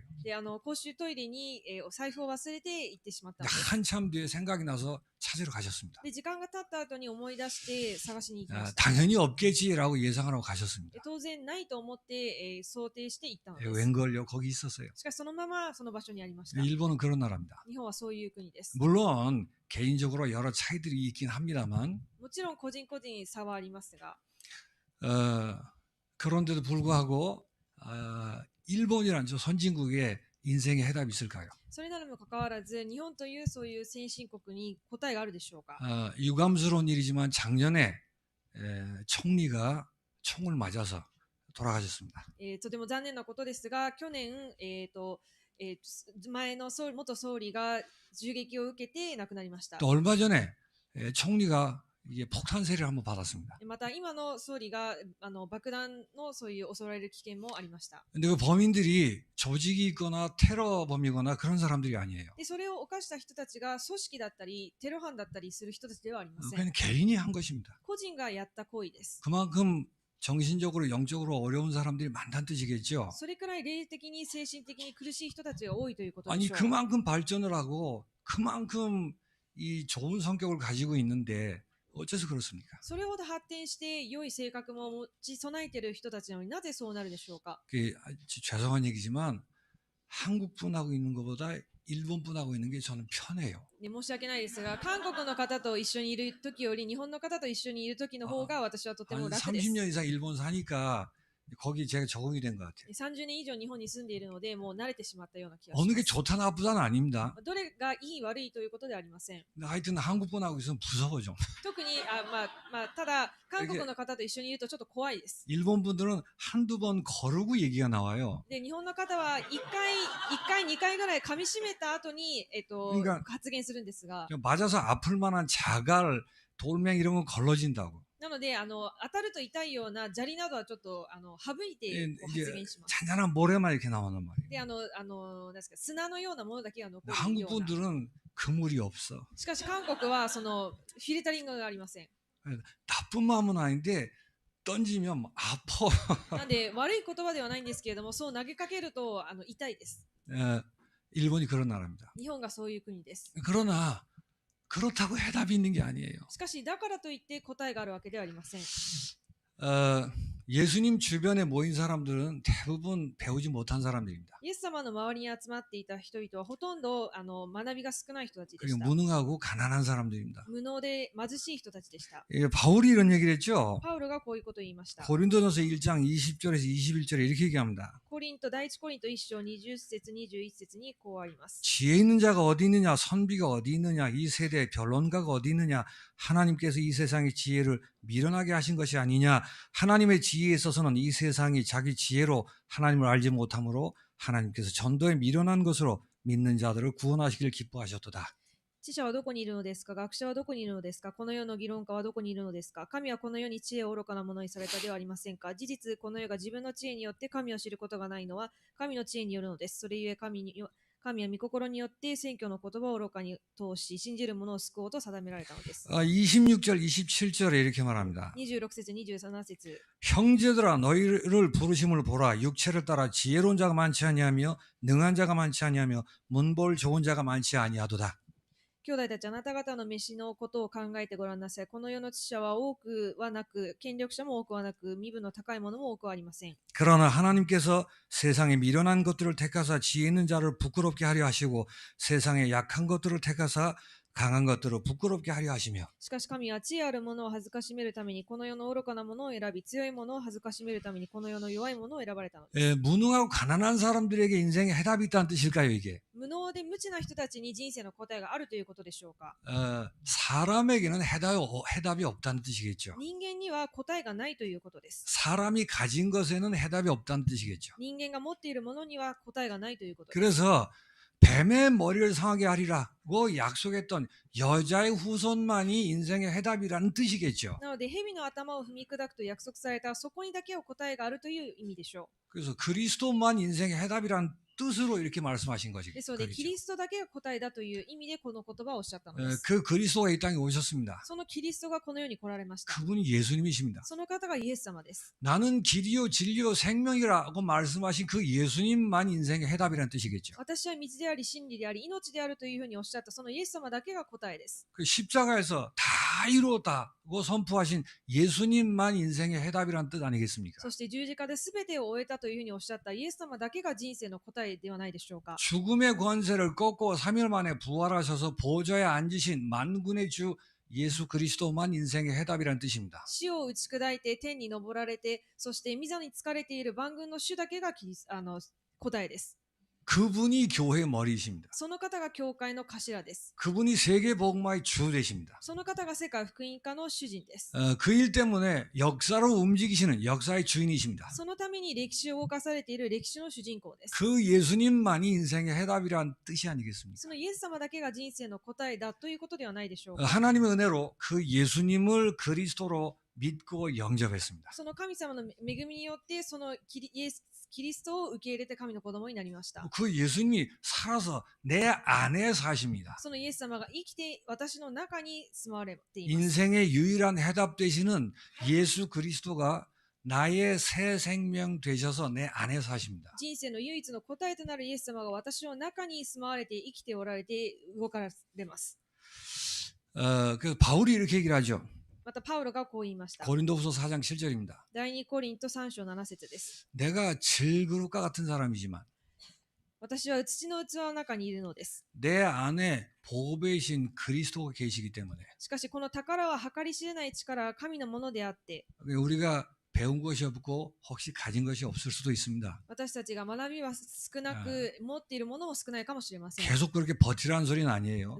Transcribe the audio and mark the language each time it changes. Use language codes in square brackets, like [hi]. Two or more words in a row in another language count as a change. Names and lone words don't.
[ja] で、公衆トイレに、お財布を忘れて行ってしまったん [ko] 근데 [ja] です。 [ko] 한참 뒤에 생각이 나서 찾으러 가셨습니다. [ja] で、時間が経った後に思い出して探しに行きました。 [ko] 당연히 없겠지라고 예상을 하고 가셨습니다. [ja] 当然ないと思って、想定して行ったのです。 [ko] 웬걸요? 거기 있었어요. [ja] しかしそのままその場所にありました。 [ko] 일본은 그런 나라입니다. [ja] 日本はそういう国です。 [ko] 물론 개인적으로 여러 차이들이 있긴 합니다만 [ja] もちろん個人個人差はありますが、 [ko] 그런데도 불구하고 일본이란 저 선진국에 인생의 해답이 있을까요? [ja] それなのにもかかわらず、日本というそういう先進国に答えがあるでしょうか。 [ko] 유감스러운 일이지만 작년에 총리가 총을 맞아서 돌아가셨습니다. [ja] とても残念なことですが、去年、前の元総理が銃撃を受けて亡くなりました。 [ko] 또 얼마 전에 총리가 이게 폭탄 세례를 한번 받았습니다. [ja] また今の総理が爆弾のそういう襲われる危険もありました。 [ko] 근데 그 범인들이 조직이 있거나 테러범이거나 그런 사람들이 아니에요. [ja] で、それを犯した人たちが組織だったりテロ犯だったりする人たちではありません。 [ko] 그냥 개인이 한 것입니다. [ja] 個人がやった行為です。 [ko] 그만큼 정신적으로 영적으로 어려운 사람들이 많다는 뜻이겠죠. [ja] それくらい霊的に精神的に苦しい人たちが多いということで [ko] 아니 [ja] しょう。 [ko] 그만큼 발전을 하고 그만큼 이 좋은 성격을 가지고 있는데 어째서 그렇습니까? [ja] それほど発展して良い性格も持ち備えている人たちなのになぜそうなるでしょうか。 [ko] 죄송한 얘기지만 한국 분하고 있는 것보다 일본 분하고 있는 게 저는 편해요. [ja] で、申し訳ないですが、韓国の方と一緒にいる時より日本の方と一緒にいる時の方が私はとて [ko] 한 [ja] も楽です。 [ko] 30년 이상 일본 사니까 거기 제가 적응이 된 것 같아요. [ja] 30 年以上日本に住んでいるので、もう慣れてしまったような気がし [ko] 어느 [ja] ま [ko] 게 [ja] す。 [ko] 좋다 나쁘다는 아닙니다. [ja] どれがいい悪いということではありません。 [ko] 근데 하여튼 한국 분하고 있으면 무서워 좀. [ja] 特にただ韓国の方と一緒にいるとちょっと怖いです。 [ko] 일본 분들은 한두 번 거르고 얘기가 나와요. [ja] で、日本の方は1回、2回ぐらい噛み締めた後に、 [ko] 그러니까 [ja] 発言するんですが、 [ko] 맞아서 아플 만한 자갈, 돌멩이 이런 건 걸러진다고. [ja] なので当たると痛いような砂利などはちょっと省いてこう [ko] 이게 [ja] 発言します。 [ko] 잔잔한 모래만 이렇게 나오는 말이에요. [ja] で、なんですか、砂のようなものだけが残る [ko] 한국 [ja] ような。 [ko] 분들은 그물이 없어. [ja] しかし韓国はそのフィルタリングがありません。 [ko] 나쁜 마음은 아닌데 던지면 아파. [ja] なんで悪い言葉ではないんですけれども、そう投げかけると痛いです。 [ko] 일본이 그런 나라입니다. [ja] 日本がそういう国です。 [ko] 그러나 그렇다고 해답이 있는 게 아니에요. [ja] しかしだからといって答えがあるわけではありません。 [ko] 예수님 주변에 모인 사람들은 대부분 배우지 못한 사람들입니다. [ja] イエス様の周りに集まっていた人々はほとんど学びが少ない人たちで [ko] 그리고 [ja] した。 [ko] 무능하고 가난한 사람들입니다. [ja] 無能で貧しい人たちでした。 [ko] 바울이 이런 얘기를 했죠. [ja] パウロがこういうことを言いました。 [ko] 고린도전서 1장 20절에서 21절에 이렇게 얘기합니다. [ja] 第一コリント1章20節21節にこうあります。 [ko] 지혜 있는 자가 어디 있느냐, 선비가 어디 있느냐, 이 세대 변론가가 어디 있느냐, 하나님께서 이 세상의 지혜를 미련하게 하신 것이 아니냐. 하나님의 지혜에 있어서는 이 세상이 자기 지혜로 하나님을 알지 못하므로 하나님께서 전도에 미련한 것으로 믿는 자들을 구원하시기를 기뻐하셨도다. [ja] 知者はどこにいるのですか？学者はどこにいるのですか？この世の議論家はどこにいるのですか？神はこの世に知恵を愚かなものにされたではありませんか？事実、この世が自分の知恵によって神を知ることがないのは神の知恵によるのです。それゆえ神は御心によって宣教の言葉を愚かに通し、信じる者を救おうと定められたのです。 [ko] 26절, 27절에 이렇게 말합니다. [ja] 26 節、27節。 [ko] 형제들아 너희를 부르심을 보라. 육체를 따라 지혜로운 자가 많지 아니하며 능한 자가 많지 아니하며 문볼 좋은 자가 많지 아니하도다. [ja] 兄弟たち、あなた方の飯のことを考えてごらんなさい。この世の知者は多くはなく、権力者も多くはなく、身分の高い者も多くはありません。 [ko] 그러나 하나님께서 세상에 미련한 것들을 택하사 지혜 있는 자를 부끄럽게 하려 하시고 세상에 약한 것들을 택하사 강한 것들을 부끄럽게 하려 하시며 [ja] しかし神は知恵ある者を恥ずかしめるためにこの世の愚かな者を選び、強い者を恥ずかしめるためにこの世の弱い者を選ばれたのです。 [ko] 무능하고 가난한 사람들에게 인생에 해답이 있다는 뜻일까요 이게? [ja] 無能で無知な人たちに人生の答えがあるということでしょうか。 [ko] 사람에게는 해답이 없다는 뜻이겠죠. [ja] 人間には答えがないということです。 [ko] 사람이 가진 것에는 해답이 없다는 뜻이겠죠. [ja] 人間が持っているものには答えがないということです。 [ko] 그래서 뱀의 머리를 상하게 하리라고 약속했던 여자의 후손만이 인생의 해답이라는 뜻이겠죠. [ja] なので蛇の頭を踏み砕くと約束されたそこにだけを答えがあるという意味でしょう。 [ko] 그래서 그리스도만 인생의 해답이라는 뜻으로 이렇게 말씀하신 거지. [ja] ですので、キ [ko] 거죠. [ja] リストだけが答えだという意味でこの言葉をおっしゃったのです。 [ko] 그 그리스도가 이 땅에 오셨습니다. [ja] そのキリストがこの世に来られました。 [ko] 그분이 예수님이십니다. [ja] その方がイエス様です。 [ko] 나는 길이요 진리요 생명이라고 말씀하신 그 예수님만 인생의 해답이라는 뜻이겠죠. [ja] 私は道であり真理であり命であるというふうにおっしゃったそのイエス様だけが答えです。 [ko] 그 십자가에서 다 이루었다고 선포하신 예수님만 인생의 해답이라는 뜻 아니겠습니까? [ja] そして十字架で全てを終えたというふうにおっしゃったイエス様だけが人生の答えではないでしょうか。 [ko] 죽음의 권세를 꺾고 3일 만에 부활하셔서 보좌에 앉으신 만군의 주 예수 그리스도만 인생의 해답이라는 뜻입니다. [ja] 死を打ち砕いて天に昇られて、そして御座に疲れている万軍の主だけが答えです。 [ko] 그분이 교회의 머리이십니다. [ja] その方が教会の頭です。 [ko] 그분이 세계 복음화의 주 되십니다. [ja] その方が世界福音化の主人です。 [ko] 그 일 때문에 역사로 움직이시는 역사의 주인이십니다. [ja] そのために歴史を動かされている歴史の主人公です。 [ko] 그 예수님만이 인생의 해답이란 뜻이 아니겠습니까? [ja] そのイエス様だけが人生の答えだということではないでしょうか。 [ko] 하나님의 은혜로 그 예수님을 그리스도로 믿고 영접했습니다. [ja] その神様の恵みによってそのキリストを受け入れて神の子供になりました。 [ko] 그 예수님이 살아서 내 안에 사십니다. [ja] そのイエス様が生きて私の中に住まわれています。 [ko] 인생의 유일한 해답 되시는 예수 그리스도가 나의 새 생명 되셔서 내 안에 사십니다. [ja] 人生の唯一の答えとなるイエス様が私の中に住まわれて生きておられて動かれます。 [ko] 그 바울이 이렇게 얘기를 하죠. [ja] またパウロがこう言いました。 [ko] 고린도후서 4장 7절입니다. [ja] 第2コリント3章7節です。 [ko] 내가 질그릇과 같은 사람이지만 [ja] 私は土の器の中にいるのです。 [ko] 내 안에 보배이신 그리스도가 계시기 때문에 [ja] しかしこの宝は計り知れない力は神のものであって、 [ko] 우리가 배운 것이 없고 혹시 가진 것이 없을 수도 있습니다. [ja] 私たちが学びは少なく、持っているものも少ないかもしれません。 [ko] 계속 그렇게 버티라는 소리는 아니에요.